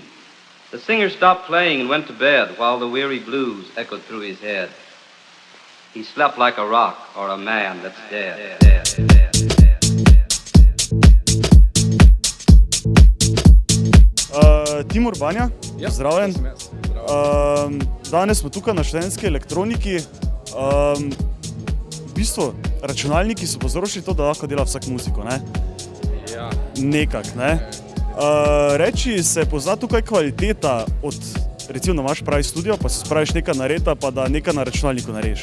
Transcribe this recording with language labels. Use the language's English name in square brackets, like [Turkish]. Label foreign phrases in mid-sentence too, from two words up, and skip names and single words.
[English] The singer stopped playing and went to bed while the weary blues echoed through his head. He slept like a rock or a man that's dead. [Slovenian] Timur Banja, zdraven. Danes smo tukaj na študentski elektroniki. V bistvu, računalniki so povzročili to, da lahko dela vsak muziko, ne? Ja. Nekak, ne? Reči se pozna tukaj kvaliteta od, recimo, da imaš pravi studio, pa se spraviš nekaj nareda, pa da nekaj na računalniku narediš.